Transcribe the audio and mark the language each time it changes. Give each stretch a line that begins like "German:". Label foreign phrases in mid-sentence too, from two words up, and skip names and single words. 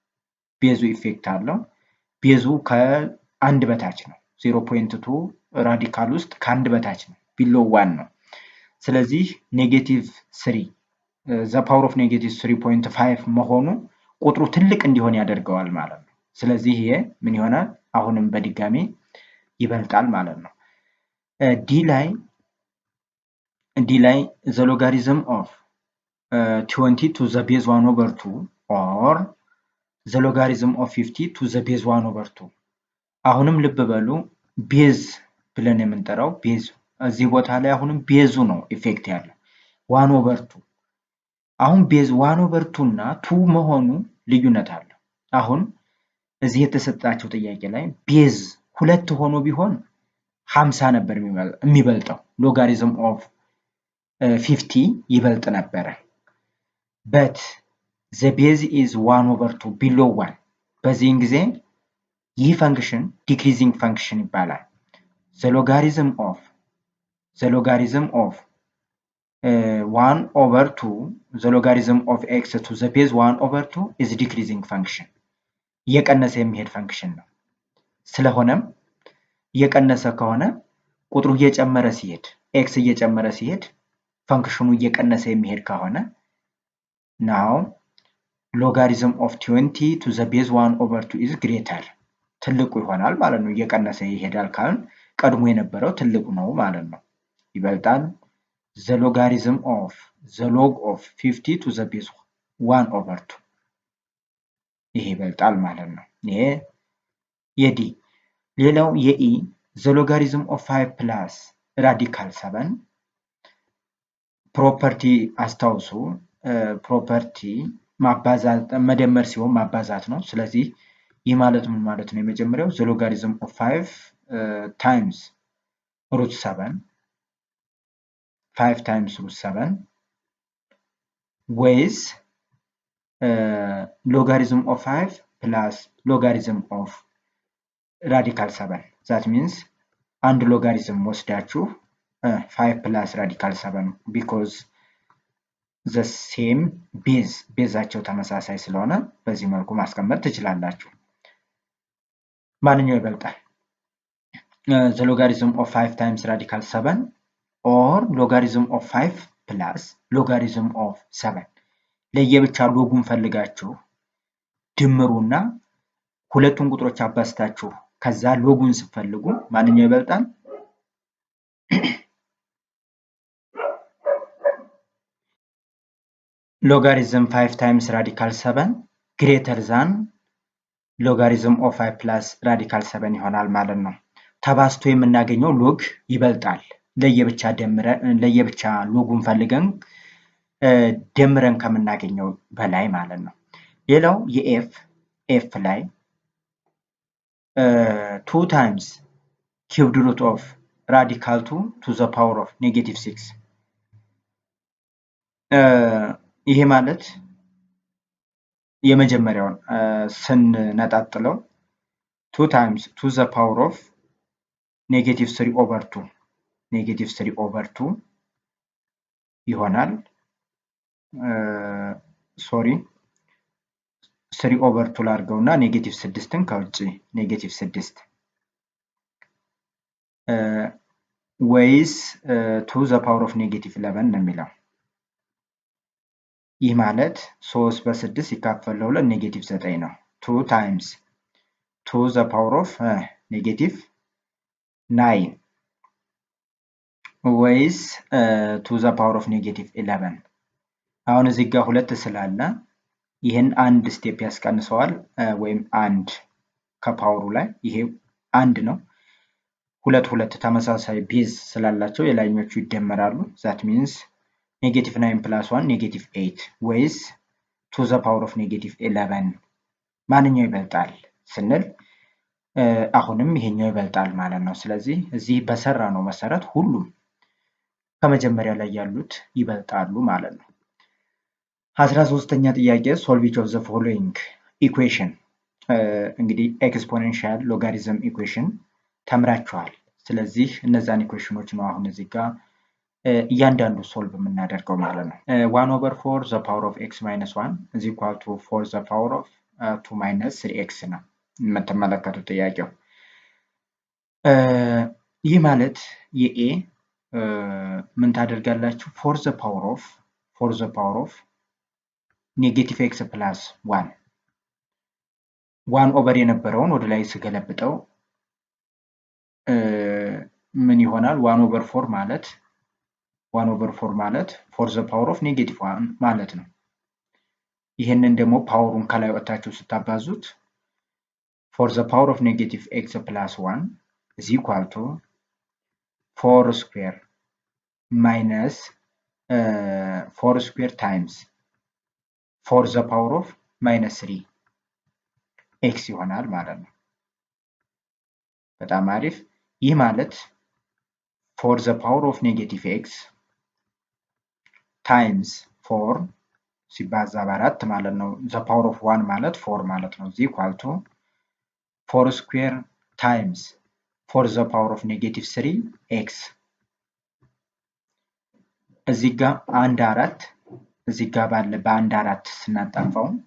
Amharic: ቤዙ ከአንድ በታች ነው። 0.2 ራዲካል ውስጥ ከአንድ በታች ነው፣ ቢሎ 1 ነው። ስለዚህ
English: negative 3 the power of negative 3.5
Amharic: መሆኑ ቁጥሩ ትልቅ እንዲሆን ያደርገዋል ማለት ነው። ስለዚህ ይሄ ምን ይሆናል? አሁንም በድጋሚ ይበልጣል ማለት ነው። ዲ ላይ
English: the logarithm of 20 to the base 1 over 2
Amharic: or the logarithm of 50 to the base 1 over 2 አሁንም ልብ በሉ ቤዝ ብለን የምንጠራው ቤዝ እዚህ ቦታ ላይ አሁንም ቤዙ ነው ኢፌክት ያለው። 1/2 አሁን ቤዝ 1/2 እና 2 መሆኑ ልዩነት አለው። አሁን እዚህ የተሰጣቸው ጥያቄ ላይ ቤዝ 2 ሆኖ ቢሆን 50 ነበር የሚበልጠው።
English: logarithm of 50
Amharic: ይበልጥ ነበረ።
English: but the base is 1/2 below 1
Amharic: በዚህን ጊዜ ይህ ፈንክሽን
English: decreasing function
Amharic: ይባላል።
English: the logarithm of 1/2 the logarithm of x to the base 1/2 is decreasing function
Amharic: እየቀነሰ የሚሄድ ፈንክሽን ነው። ስለሆነም እየቀነሰ ከሆነ ቁጥሩ እየጨመረ ሲሄድ x እየጨመረ ሲሄድ ፈንክሽኑ እየቀነሰ የሚሄድ ከሆነ
English: now logarithm of 20 to the base 1/2 is greater
Amharic: ትልቁ ይሆናል ማለት ነው። እየቀነሰ ይሄዳል ካልን ቀድሞ የነበረው ትልቁ ነው ማለት ነው። ይበልጣል
English: the logarithm of the log of 50 to the base 1/2
Amharic: ይሄ ይበልጣል ማለት ነው። ይሄ የዲ ሌላው የኢ
English: the logarithm of 5 plus radical 7
Amharic: ፕሮፐርቲ አስታውሱ። ፕሮፐርቲ ማባዛት መደመር ሲሆን ማባዛት ነው። ስለዚህ ይህ ማለት ምን ማለት ነው?
English: የመጀመሪያው the logarithm of 5 times root 7 5 times root 7 with logarithm of 5 plus logarithm of radical 7 that means
Amharic: አንድ ሎጋሪዝም ወስዳችሁ
English: 5 plus radical 7 because the same base
Amharic: ቤዛቸው ተመሳሳይ ስለሆነ በዚህ መልኩ ማስቀመጥ ትችላላችሁ። ማንኛው ይበልጣል?
English: the logarithm of 5 times radical 7 or logarithm of 5 plus logarithm of 7
Amharic: ለየብቻ ሎጉን ፈልጋችሁ ድምሩና ሁለቱን ቁጥሮች አባዝታችሁ ከዛ ሎጉን ስትፈልጉ ማንኛው ይበልጣል?
English: logarithm 5 times radical 7 greater than logarithm of 5 plus radical 7
Amharic: ይሆናል ማለት ነው። ተባዝቶ የምናገኘው ሎግ ይበልጣል ለየብቻ ሎጉን ፈልገን ደምረን ከምናገኘው በላይ ማለት ነው። ሌላው የኤፍ ላይ
English: 2 times cubed root of radical 2 to the power of -6
Amharic: ይሄ ማለት የመጀመሪያውን ስንነጣጥለው
English: 2 times to the power of -3/2
Amharic: ይሆናል። ሶሪ 3/2 ላድርገውና -6ን ከውጭ -6 ወይስ
English: to the power of -11
Amharic: ነው የሚለው። ይህ ማለት 3 በ6 ሲካፈል ለ2 -9 ነው።
English: 2 times to the power of -9
Amharic: ወይስ
English: to the power of -11
Amharic: አሁን እዚህ ጋር 2 ስላለ ይሄን አንድ ስቴፕ ያስቀንሰዋል ወይም አንድ ከፓወሩ ላይ ይሄ አንድ ነው። ሁለት ተመሳሳይ ቤዝ ስላላቸው የላይኞቹ ይደመራሉ።
English: that means -9 plus
Amharic: 1 -8 ወይስ
English: to the power of -11
Amharic: ማንኛው ይበልጣል ስንል አሁንም ይሄኛው ይበልጣል ማለት ነው። ስለዚህ እዚህ በሰራ ነው መሰረት ሁሉም ከመጀመሪያ ላይ ያሉት ይበልጣሉ ማለት ነው። 13ኛ ጥያቄ
English: solve each of the following equation
Amharic: እንግዲህ
English: exponential logarithm equation
Amharic: ተምራችኋል። ስለዚህ እነዛን ኢኩዌሽኖች ነው አሁን እዚህ ጋር እያንዳንዱ ሶልቭ የምናደርገው ማለት ነው።
English: 1/4 the power of x minus 1 is equal to 4 the power of 2 minus 3x
Amharic: ነው የምትመለከቱት ጥያቄው። ይህ ማለት የኤ ምን ታደርጋላችሁ?
English: 4 the power of -x plus 1
Amharic: ኦቨር የነበረውን ወደ ላይ ስገለብጠው ምን ይሆናል? 1/4 ማለት
English: 4 the power of -1 ማለት ነው። ይሄንን ደግሞ ፓወሩን ከላይ ወጣችሁ ስታባዙት 4 the power of -x plus 1 is equal to 4 square minus 4 square times 4 the power of minus 3 x
Amharic: ይሆናል ማለት ነው። በጣም አሪፍ። ይህ ማለት
English: 4 the power of negative x times 4
Amharic: ሲባዛ በአራት ማለት ነው።
English: the power of 1
Amharic: ማለት 4 ማለት ነው። እዚህ
English: equal to 4 square times 4 the power of negative 3 x
Amharic: እዚህ ጋር አንድ አራት እዚህ ጋር ባለ በአንድ አራት ስናጣፋው